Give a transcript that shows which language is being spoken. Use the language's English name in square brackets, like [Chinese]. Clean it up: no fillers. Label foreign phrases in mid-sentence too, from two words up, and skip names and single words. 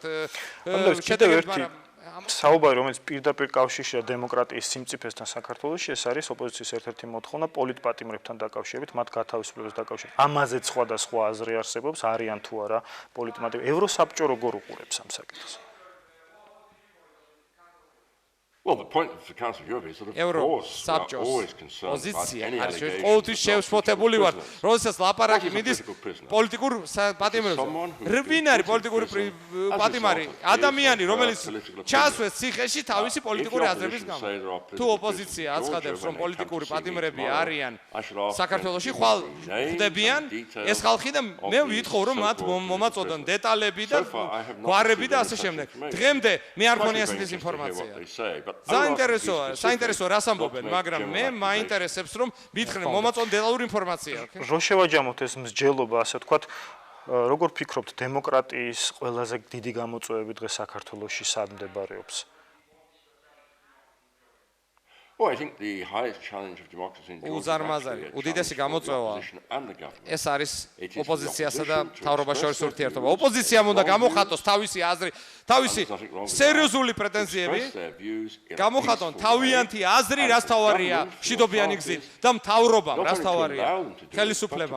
[Georgian] შეტევები, საუბარი, რომელიც პირდაპირ კავშირშია დემოკრატიის სიმწიფესთან საქართველოში, ეს არის ოპოზიციის ერთ-ერთი მოთხოვნა პოლიტპატიმრებთან დაკავშირებით, მათ გათავისუფლებას დაკავშირებით. ამაზეც სხვადასხვა აზრი არსებობს, არიან თუ არა პოლიტპატიმრები. ევროსაბჭო როგორ უყურებს ამ საკითხს? [English] Well, the point of the Council of Europe is that of course we are always concerned about any allegations. [Georgian] ყოველთვის შევსფოთებული ვართ, როდესაც ლაპარაკი მიდის პოლიტიკურ პატიმრებზე. რბინ არის პოლიტიკური პატიმარი? ადამიანი, რომელიც ჩასვეს ციხეში თავისი პოლიტიკური აზრების გამო. თუ ოპოზიცია აცხადებს, რომ პოლიტიკური პატიმრები არიან საქართველოში, ხვალ ხდებიან ეს ხალხი და მე ვითხოვ, რომ მათ მომაწოდონ დეტალები და გვარები და ასე შემდეგ. დღემდე მე არ მქონია ასეთი ინფორმაცია. საინტერესოა რას ამბობენ, მაგრამ მე მაინტერესებს რომ მითხრენ მომაწოდონ დეტალური ინფორმაცია. რო შევაჯამოთ ეს მსჯელობა, ასე ვთქვათ, როგორ ფიქრობთ, დემოკრატიის ყველაზე დიდი გამოწვევები დღეს საქართველოში სად მდებარეობს? [English] Well, I think the highest challenge of democracy in [Georgian] უზარმაზარი, უდიდესი გამოწვევა ეს არის ოპოზიციასა და მთავრობას შორის ურთიერთობა. ოპოზიციამ უნდა გამოხატოს თავისი აზრი, თავისი სერიოზული პრეტენზიები, გამოხატონ თავიანთი აზრი, რაც თავარია მშვიდობიანი გზით და მთავრობამ, რაც თავარია ხელისუფლებამ.